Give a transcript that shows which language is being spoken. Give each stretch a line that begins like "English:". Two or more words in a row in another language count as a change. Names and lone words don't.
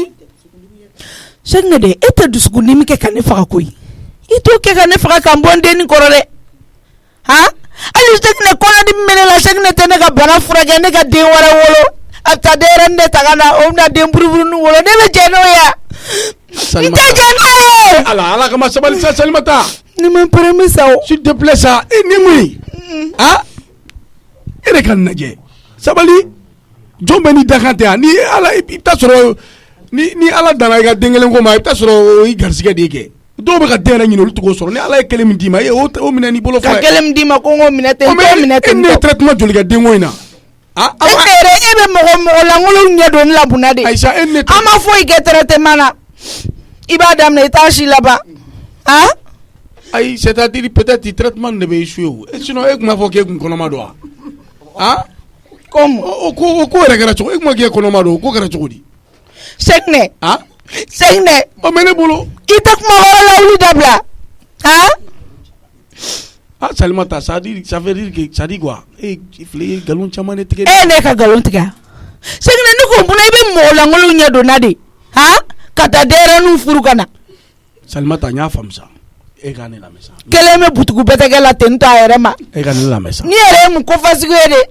Bambara: Segina de e tɛ dusukundimi kɛ ka ne faga koyi i t'o kɛ ka ne faga ka n bɔ n denni kɔrɔ dɛ hali Segina kɔnɔdimi bɛ ne la Segina tɛ ne ka bana furakɛ ne ka den wɛrɛ wolo a bɛ taa denyɛrɛnin de ta ka na o bɛna den buruburuni wolo ne bɛ jɛn n'o ye n tɛ jɛn n'o ye. Ala kama sabali sa Salimata. Ni ma permis sa o.
French: S'il te plaît
Bambara: sa e ni mun ye e de ka lajɛ sabali jɔn bɛ ni dakan tɛ yan ni Ala i bɛ taa sɔrɔ ni Ala danna i ka den kelen ko ma i bɛ taa sɔrɔ o y'i garisɛgɛ de ye kɛ dɔw bɛ ka den yɛrɛ ɲini olu t'o sɔrɔ ni Ala ye kelen min d'i ma e o minɛ n'i bolo fa ye. Ka kelen min d'i ma ko n k'o minɛ ten n t'o minɛ ten. E ne ye traitement joli kɛ denko in na. E bɛ mɔgɔ lankolon ɲɛ don ne la bunna de. Aïcha e ne. An ma foyi kɛ traitement na i b'a daminɛ i t'a si laban. Ayi
French: c'est-à-dire peut-être traitement
Bambara: de bɛ échoué o sinon e tun b'a fɔ k'e tun kɔnɔma don wa. Comme o ko yɛrɛ kɛra cogo e tun ma k'e kɔnɔma don o ko kɛra cogo di. Segina. Segina. O mɛ ne bolo. I tɛ kuma wɛrɛ la wuli dabila. Salimata
French: ça veut dire que ça dit quoi
Bambara: e filɛ i ye nkalon caman de tigɛ. E ne ka nkalon tigɛ Segina ne ko munna i bɛ mɔgɔ lankolon ɲɛ donna de ka taa denyɛrɛninw furu ka na. Salimata n y'a faamu sa e ka ne lamɛn sa. Kelen bɛ butugu bɛtɛkɛ la ten tɔ a yɛrɛ ma. E ka ne lamɛn sa. Ni yɛrɛ ye mun ko fasugu ye de.